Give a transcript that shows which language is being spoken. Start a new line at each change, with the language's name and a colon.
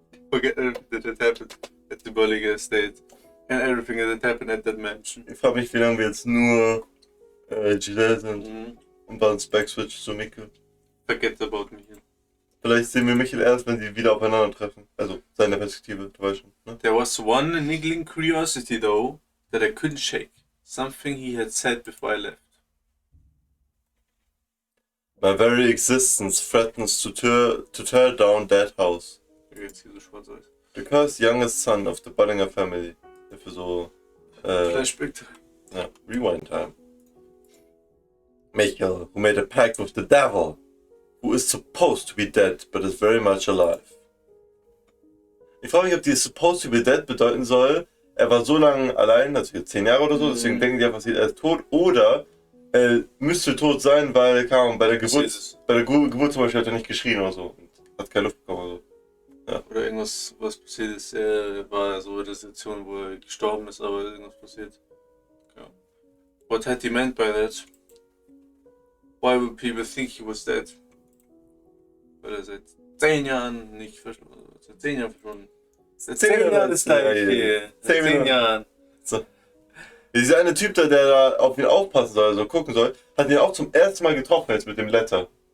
English: Forget everything that had happened at the Bolliger Estate. And everything that had happened at that mansion.
German: Ich frage mich, wie lange wir jetzt nur Giselle sind. Und bei uns Backswitch zu Mikkel.
English: Forget about me.
German: Vielleicht sehen wir Michael erst, wenn sie wieder aufeinandertreffen. Also, seine Perspektive, du weißt schon. Ne?
English: There was one niggling curiosity though, that I couldn't shake. Something he had said before I left. My very existence threatens to tear down that house.
German: Jetzt hier so schwarz aus.
English: The cursed youngest son of the Bollinger family.
German: Für so...
English: Flashback. Ja, Rewind time. Michael, who made a pact with the devil, who is supposed to be dead, but is very much alive.
German: Ich frage mich, ob die
English: supposed to be dead
German: bedeuten soll, er war so lange allein, also jetzt 10 Jahre oder so, deswegen denken die einfach, er ist tot, oder er müsste tot sein, weil bei der Geburt zum Beispiel hat er nicht geschrien oder so, und hat keine Luft bekommen oder so. Ja. Oder irgendwas, was passiert ist, er war so in der Situation, wo er gestorben ist, aber irgendwas passiert. Ja.
English: What had he meant by that? Why would people think he was dead?
German: Weil er seit 10 Jahren nicht verschwunden. Seit 10 Jahren verschwunden. Seit 10 Jahren ist er hier. Seit 10 Jahren. So. Dieser eine Typ da, der da auf ihn aufpassen soll, also gucken soll, hat ihn auch zum ersten Mal getroffen jetzt mit dem Letter.